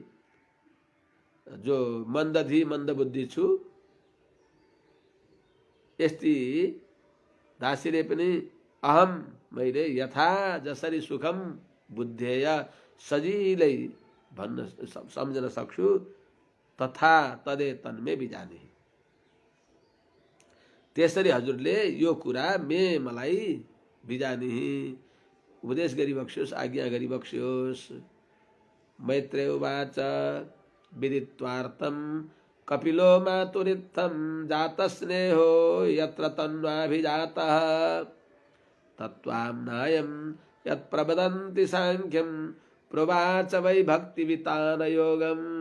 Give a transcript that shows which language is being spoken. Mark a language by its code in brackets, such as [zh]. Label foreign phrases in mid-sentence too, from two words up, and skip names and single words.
[ne] जो मन्दधि मन्दबुद्धि छु, यस्ती दासीले पनि अहम, मैले यथा जसरी [sa] सुखम बुद्धेय, [ne] सजिलै भन्न सम्झन सक्छु, [sa] तथा तदे तन्मे बिजाने, [ne] त्यसरी हजुरले यो कुरा मलाई बिजानी, उपदेश गरिबक्स्योस्, आज्ञा गरिबक्स्योस्। [sa] मैत्रेय उवाच विदित्वार्थं कपिलो मातुरित्थं जातस्नेहो यत्र तन्वाभिजातः तत्त्वाम्नायं यत्प्रवदन्ति सांख्यं प्रोवाच वै भक्तिवितान योगम।